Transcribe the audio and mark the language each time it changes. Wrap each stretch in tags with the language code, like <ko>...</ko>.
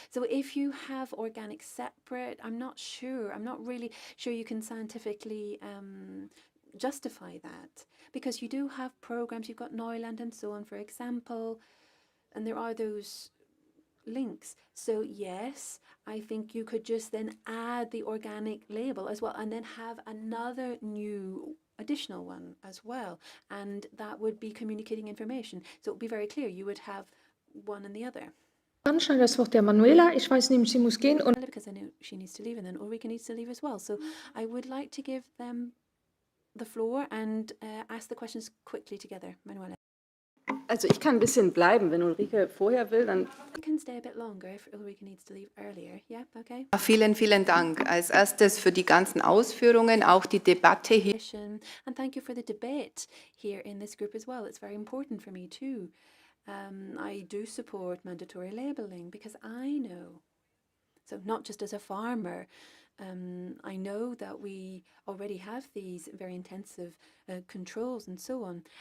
<en>So if you have organic separate, I'm not really sure you can scientifically justify that, because you do have programs, you've got Neuland and so on, for example, and there are those links. So yes, I think you could just then add the organic label as well, and then have another new additional one as well, and that would be communicating information. So it would be very clear. You would have one and the other.</en> <de>Dann schnell das Wort der Manuela. Ich weiß nämlich, sie muss gehen. Und</de> <en>Because I know she needs to leave, and then Ulrike needs to leave as well. So I would like to give them the floor and ask the questions quickly together. Manuela.</en> <de>Also ich kann ein bisschen bleiben, wenn Ulrike vorher will, dann...</de> <en>I can stay a bit longer if Ulrike needs to leave earlier. Yeah, okay.</en> <de>Vielen, vielen Dank. Als erstes für die ganzen Ausführungen, auch die Debatte hier.</de> <en>And thank you for the debate here in this group as well. It's very important for me too. I do support mandatory labeling because I know, so not just as a farmer, I know that we already have these very intensive controls and so on.</en>